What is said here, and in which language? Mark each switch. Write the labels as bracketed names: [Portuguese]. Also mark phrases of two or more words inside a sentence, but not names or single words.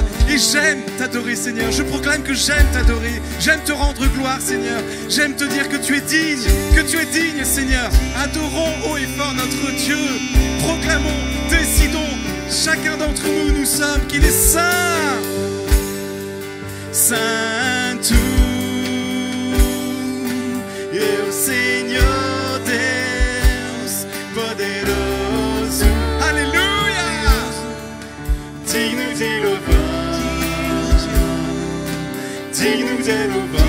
[French] Et j'aime t'adorer, Seigneur. Je proclame que j'aime t'adorer. J'aime te rendre gloire, Seigneur. J'aime te dire que tu es digne, Seigneur. Adorons haut et fort notre Dieu. Proclamons, décidons Chacun d'entre nous, nous sommes qu'il est saint. [Portuguese] Santo, eu Senhor Deus poderoso. Aleluia! Digno de louvor, digno de louvor.